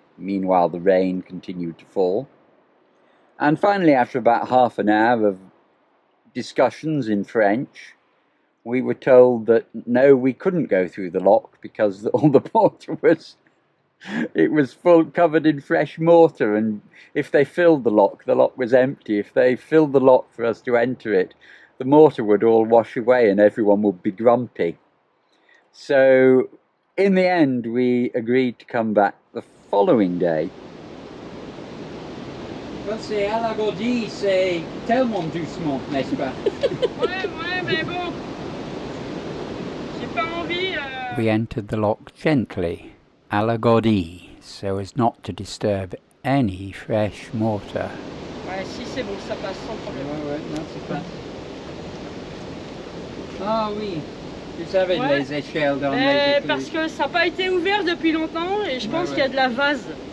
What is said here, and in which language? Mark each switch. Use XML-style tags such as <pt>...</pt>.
<en>Meanwhile the rain continued to fall, and finally after about half an hour of discussions in French, we were told that no, we couldn't go through the lock because all the water was full, covered in fresh mortar, and if they filled the lock was empty. If they filled the lock for us to enter it, the mortar would all wash away and everyone would be grumpy. So in the end we agreed to come back the following day.</en> <fr>Well, c'est à la godille, c'est tellement doucement, n'est-ce pas? Ouais, mais bon. J'ai pas envie.</fr> <en>We entered the lock gently, à la godille, so as not to disturb any fresh water.</en> <fr>Ouais, si c'est bon, ça passe sans problème. Ouais, non, c'est pas. Ah oui, vous avez les échelles dans les écluses. Parce que ça n'a pas été ouvert depuis longtemps et je pense qu'il y a de la vase.</fr>